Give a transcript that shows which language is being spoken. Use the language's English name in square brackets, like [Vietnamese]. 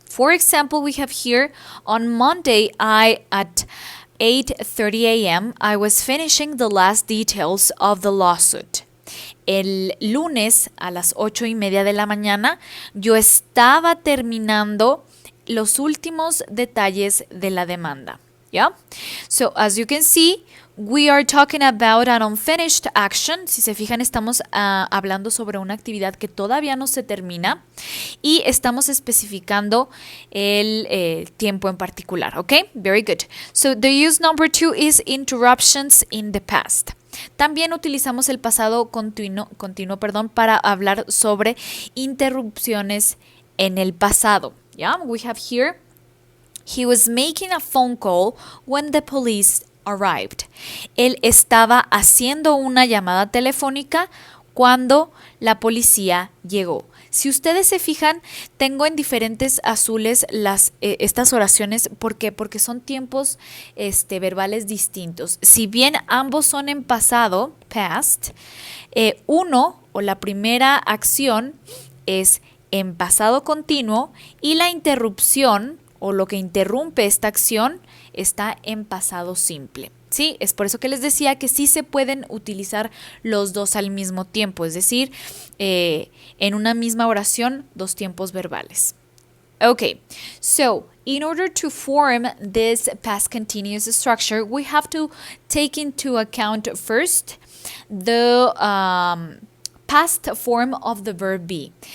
[English] For example, we have here on Monday, at 8:30 a.m., I was finishing the last details of the lawsuit. [Spanish] El lunes a las 8:30 de la mañana, yo estaba terminando los últimos detalles de la demanda. [English] Yeah? So, as you can see, we are talking about an unfinished action. [Spanish] Si se fijan, estamos hablando sobre una actividad que todavía no se termina y estamos especificando el tiempo en particular. [English] Okay? Very good. So, the use number 2 is interruptions in the past. [Spanish] También utilizamos el pasado continuo para hablar sobre interrupciones en el pasado. [English] Yeah, we have here, he was making a phone call when the police arrived. [Spanish] Él estaba haciendo una llamada telefónica cuando la policía llegó. Si ustedes se fijan, tengo en diferentes azules estas oraciones. ¿Por qué? Porque son tiempos verbales distintos. Si bien ambos son en pasado, past, uno o la primera acción es en pasado continuo y la interrupción o lo que interrumpe esta acción está en pasado simple. Sí, es por eso que les decía que sí se pueden utilizar los dos al mismo tiempo, es decir, en una misma oración, dos tiempos verbales. [English] Okay, so in order to form this past continuous structure, we have to take into account first the past form of the verb be.